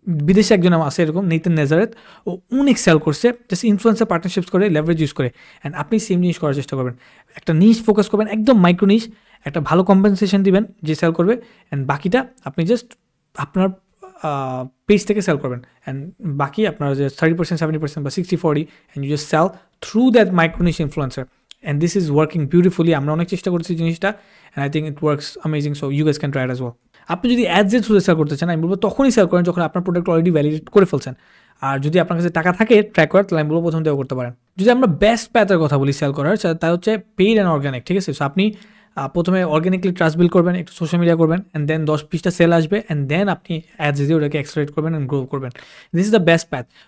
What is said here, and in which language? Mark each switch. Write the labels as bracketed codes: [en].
[bn] বিদেশে একজন আছে এরকম, নেথান নেজারেথ, ও অনেক সেল করছে জাস্ট ইনফ্লুয়েন্সার পার্টনারশিপস করে, লেভারেজ ইউজ করে, অ্যান্ড আপনি সেম জিনিস করার চেষ্টা করবেন, একটা নিশ ফোকাস করবেন, একদম মাইক্রো নিশ, একটা ভালো কম্পেনসেশন দিবেন যে সেল করবে, অ্যান্ড বাকিটা আপনি জাস্ট আপনার পেজ থেকে সেল করবেন, অ্যান্ড বাকি আপনার যে 30%, 70% বা 60-40, [en] And you just sell through that micro niche influencer, and this is working beautifully. [bn] আমরা অনেক চেষ্টা করছি জিনিসটা, [en] and I think it works amazing, so you guys can try it as well. [bn] আপনি যদি অ্যাডসের থ্রুতে সেল করতে চান, আমি বলবো তখনই সেল করেন যখন আপনার প্রোডাক্ট অলরেডি ভ্যালিডেট করে ফেলছেন, আর যদি আপনার কাছে টাকা থাকে ট্র্যাক করার, তাহলে আমি বলবো প্রথম থেকেও করতে পারেন। যদি আমরা বেস্ট প্যাথের কথা বলি সেল করার, তা হচ্ছে পেইড অ্যান্ড অর্গানিক, ঠিক আছে? সো আপনি প্রথমে অর্গানিকলি ট্রাস্ট বিল্ড করবেন, একটু সোশ্যাল মিডিয়া করবেন, অ্যান্ড দেন 10-20টা সেল আসবে, অ্যান্ড দেন আপনি অ্যাডস দিয়ে ওটাকে এক্সেলারেট করবেন অ্যান্ড গ্রো করবেন। [en] This is the best path.